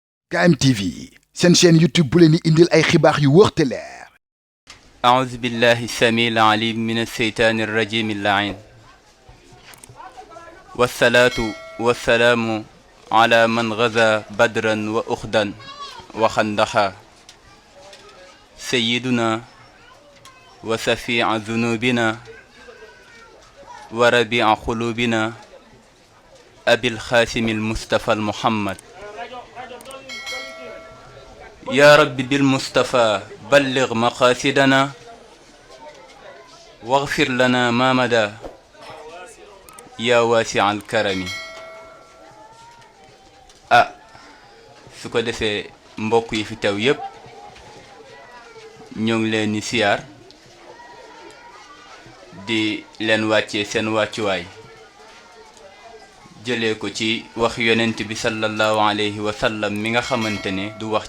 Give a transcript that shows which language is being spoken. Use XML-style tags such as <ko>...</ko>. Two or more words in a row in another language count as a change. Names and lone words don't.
<wo>KMTV seen chaîne YouTube bu leen di indil ay xibaar yu wóor te leer.</wo> <ar>أعوذ بالله السميع العليم من الشيطان الرجيم اللعين والصلاة والسلام على من غزا بدرا وأخدا وخندقا سيدنا وشفيع ذنوبنا وربيع قلوبنا أبي القاسم المصطفى المحمد يا رب بالمصطفى بلغ مقاصدنا واغفر لنا ما مدى يا واسع الكرم</ar> <wo>su ko defee mbokk yi fi teew yépp ñoo ngi leen di siyaar di leen wàccee seen wàccuwaay jëlee ko ci wax yonent bi</wo> <ar>صلى الله عليه وسلم</ar> <wo>mi nga xamante ne du wax ci</wo>